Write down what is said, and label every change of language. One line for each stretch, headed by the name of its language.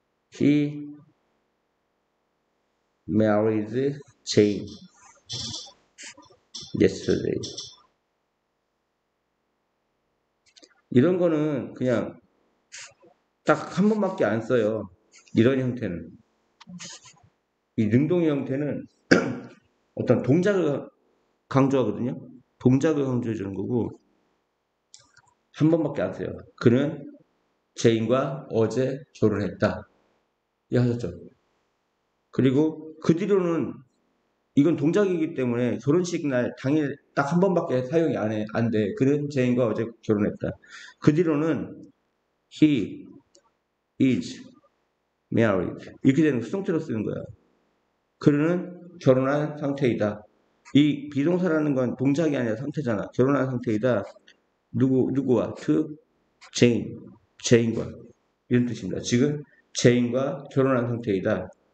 English: He married Jane yesterday.
Korean: 이런 거는 그냥 딱 한 번밖에 안 써요. 이런 형태는. 이 능동의 형태는 어떤 동작을 강조하거든요. 동작을 강조해 주는 거고 한 번밖에 안 써요. 그는 제인과 어제 결혼했다. 이 하셨죠. 그리고 그 뒤로는 이건 동작이기 때문에 결혼식 날 당일 딱 한 번밖에 사용이 안 돼. 그는 제인과 어제 결혼했다. 그 뒤로는
English: he is married.
Korean: 이렇게 되는 수동태로 쓰는 거야. 그는 결혼한 상태이다. 이 비동사라는 건 동작이 아니라 상태잖아. 결혼한 상태이다. 누구와? to 제인과. 이런 뜻입니다. 지금 제인과 결혼한 상태이다.